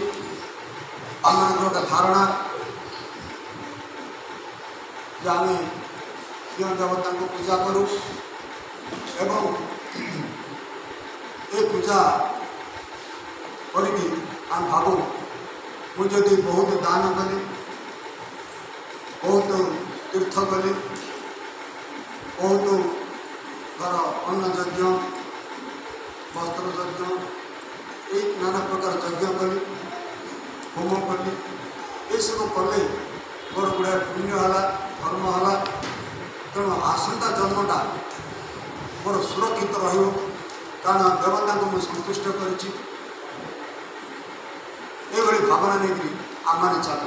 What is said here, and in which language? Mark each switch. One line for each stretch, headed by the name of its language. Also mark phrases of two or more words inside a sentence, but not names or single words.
Odia: ଆମମାନଙ୍କର ଗୋଟେ ଧାରଣା ଯେ ଆମେ କେଉଁ ଦେବତାଙ୍କୁ ପୂଜା କରୁ ଏବଂ ଏ ପୂଜା କରିକି ଆମେ ଭାବୁ ମୁଁ ଯଦି ବହୁତ ଦାନ କଲି, ବହୁତ ତୀର୍ଥ କଲି, ବହୁତ ଧର ଅନ୍ନ ଯଜ୍ଞ, ବସ୍ତ୍ର ଯଜ୍ଞ, ଏଇ ନାନା ପ୍ରକାର ଯଜ୍ଞ କଲି, ହୋମ କଲି, ଏସବୁ କଲେ ମୋର ଗୁଡ଼ାଏ ପୁଣ୍ୟ ହେଲା, ଧର୍ମ ହେଲା। ତେଣୁ ଆସନ୍ତା ଜନ୍ମଟା ମୋର ସୁରକ୍ଷିତ ରହିବ, କାରଣ ଦେବତାଙ୍କୁ ମୁଁ ସନ୍ତୁଷ୍ଟ କରିଛି। ଏଭଳି ଭାବନା ନେଇକରି ଆମମାନେ ଚାଲୁ।